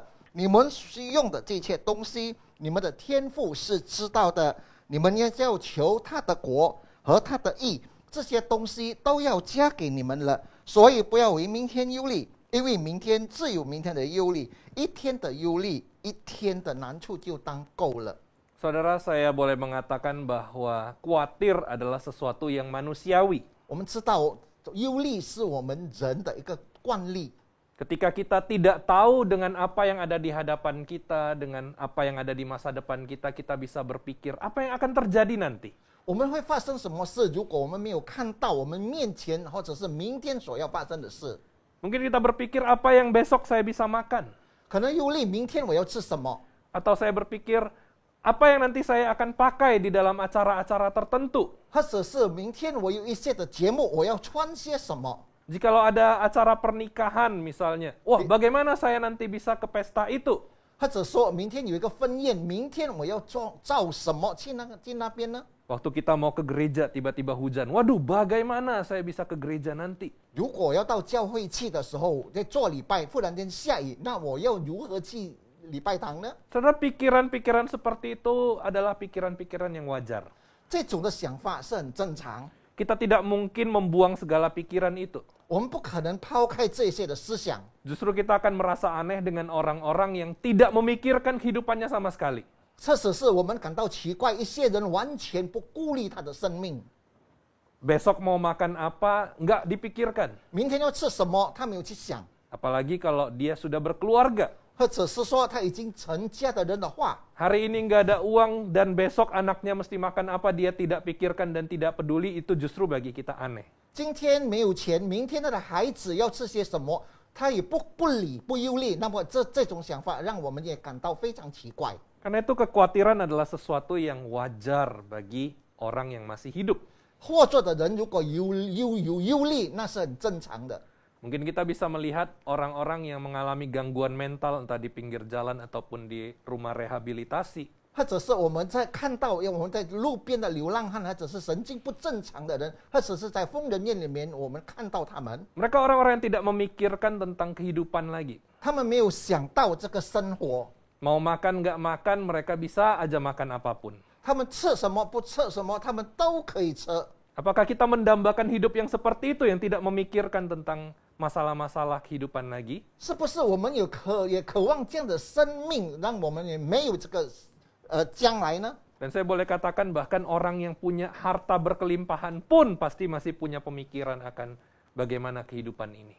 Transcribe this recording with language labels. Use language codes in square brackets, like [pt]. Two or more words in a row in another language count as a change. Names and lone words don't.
[zh] 你们需用的这切东西，你们的天父是知道的。你们要求他的国和他的义，这些东西都要加给你们了。所以不要为明天忧虑，因为明天自有明天的忧虑，一天的忧虑，一天的难处就当够了。 [id] Saudara, saya boleh mengatakan bahwa khawatir adalah sesuatu yang manusiawi. [zh] 我们知道，忧虑是我们人的一个惯例。 [id] Ketika kita tidak tahu dengan apa yang ada di hadapan kita, dengan apa yang ada di masa depan kita, kita bisa berpikir apa yang akan terjadi nanti. [zh] 我们会发生什么事？如果我们没有看到我们面前或者是明天所要发生的事， [id] Mungkin kita berpikir apa yang besok saya bisa makan. [zh] 可能忧虑明天我要吃什么， [id] Atau saya berpikir apa yang nanti saya akan pakai di dalam acara-acara tertentu. [zh] 或者是明天我有一些的节目，我要穿些什么。 [id] Jikalau ada acara pernikahan misalnya, wah bagaimana saya nanti bisa ke pesta itu? [zh] 或者说明天有一个婚宴，明天我要照什么去那边呢？ [id] Waktu kita mau ke gereja tiba-tiba hujan. Waduh, bagaimana saya bisa ke gereja nanti? [zh] 如果要到教会去的时候，在做礼拜，忽然间下雨，那我要如何去礼拜堂呢？ [id] Saudara, pikiran-pikiran seperti itu adalah pikiran-pikiran yang wajar. [zh] 这种的想法是很正常， [id] Kita tidak mungkin membuang segala pikiran itu. [zh] 我们不可能抛开这些的思想， [id] Justru kita akan merasa aneh dengan orang-orang yang tidak memikirkan kehidupannya sama sekali. [zh] 这只是我们感到奇怪，一些人完全不顾虑他的生命， [id] Besok mau makan apa, nggak dipikirkan. [zh] 明天要吃什么，他没有去想， [id] Apalagi kalau dia sudah berkeluarga. [zh] 或者是说他已经成家的人的话， [id] Hari ini nggak ada uang dan besok anaknya mesti makan apa, dia tidak pikirkan dan tidak peduli, itu justru bagi kita aneh. [zh] 今天没有钱，明天他的孩子要吃些什么，他也不理不忧虑，那么这种想法让我们也感到非常奇怪。 [id] Karena itu kekhawatiran adalah sesuatu yang wajar bagi orang yang masih hidup. [zh] 或者的人如果有忧虑，那是很正常的。 [id] Mungkin kita bisa melihat orang-orang yang mengalami gangguan mental, entah di pinggir jalan ataupun di rumah rehabilitasi. [zh] 或者是我们在看到，我们在路边的流浪汉，或者是神经不正常的人，或者是在疯人院里面，我们看到他们， [id] Mereka orang-orang yang tidak memikirkan tentang kehidupan lagi. [zh] 他们没有想到这个生活， [id] Mau makan nggak makan, mereka bisa aja makan apapun. [zh] 他们吃什么不吃什么，他们都可以吃。 [id] Apakah kita mendambakan hidup yang seperti itu, yang tidak memikirkan tentang masalah-masalah kehidupan lagi? [zh] 是不是我们也渴望这样的生命，让我们也没有这个将来呢？ [id] Dan saya boleh katakan bahkan orang yang punya harta berkelimpahan pun pasti masih punya pemikiran akan bagaimana kehidupan ini.